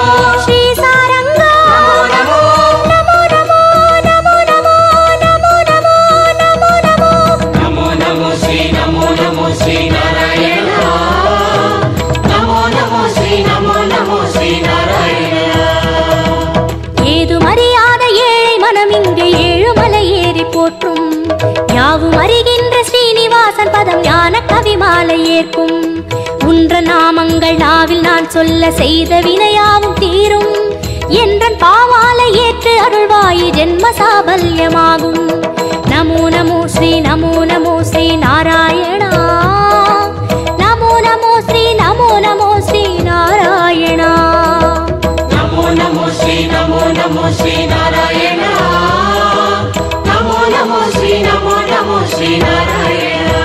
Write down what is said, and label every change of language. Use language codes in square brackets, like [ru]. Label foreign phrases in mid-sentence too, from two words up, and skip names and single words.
[sa] श्री सारंग नमो नमो नमो नमो नमो नमो नमो नमो नमो ನಮೋ ನಮೋ ನಮೋ ನಮೋ नमो नमो श्री नारायण नमो नमो श्री नारायण [ta] ஏதும் அறியாத ஏழை மனம் இங்கே ஏழுமலை ஏறி போற்றும் யாவும் அறிகின்ற ஸ்ரீனிவாசன் பதம் ஞான கவிமாலை ஏற்கும் உன்ற நாமங்கள் நாவில் நான் சொல்ல செய்த வினையாவும் தீரும் என்றன் பாவாலை ஏற்று அருள்வாயி ஜென்ம சாபல்யமாகும் [sa] नमो नमो श्री नारायण नमो नमो श्री नारायण नमो नमो श्री नारायण नमो नमो श्री नारायण